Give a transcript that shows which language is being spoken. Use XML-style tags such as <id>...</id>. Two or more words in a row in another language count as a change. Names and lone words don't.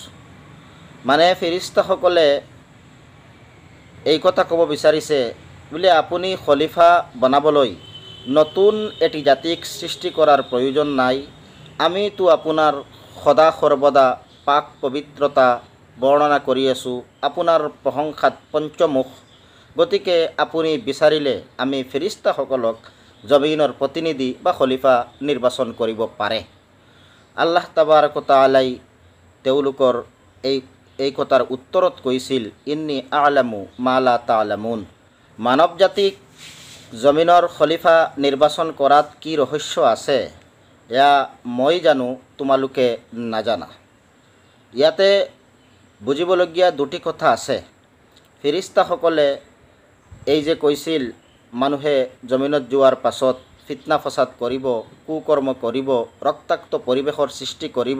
<as>মানে ফেৰিস্তাসকলে এই কথা ক'ব বিচাৰিছে বোলে আপুনি খলিফা বনাবলৈ নতুন এটি জাতিক সৃষ্টি কৰাৰ প্ৰয়োজন নাই, আমিতো আপোনাৰ সদা সৰ্বদা পাক পবিত্ৰতা বৰ্ণনা কৰি আছোঁ, আপোনাৰ প্ৰশংসাত পঞ্চমুখ। গতিকে আপুনি বিচাৰিলে আমি ফেৰিস্তাসকলক জমিনৰ প্ৰতিনিধি বা খলিফা নিৰ্বাচন কৰিব পাৰে।</as> <ar>الله تبارك تعالى</ar> <as>তেওঁলোকৰ এই কথাৰ উত্তৰত কৈছিল,</as> <ar>إني أعلم ما لا تعلمون,</ar> <as>মানৱ জাতিক জমিনৰ খলিফা নিৰ্বাচন কৰাত কি ৰহস্য আছে এয়া মই জানো, তোমালোকে নাজানা। ইয়াতে বুজিবলগীয়া দুটি কথা আছে। ফেৰিস্তাসকলে এই যে কৈছিল মানুহে জমিনত যোৱাৰ পাছত ফিতনা ফসাদ কৰিব, কুকৰ্ম কৰিব, ৰক্তাক্ত পৰিৱেশৰ সৃষ্টি কৰিব।</as>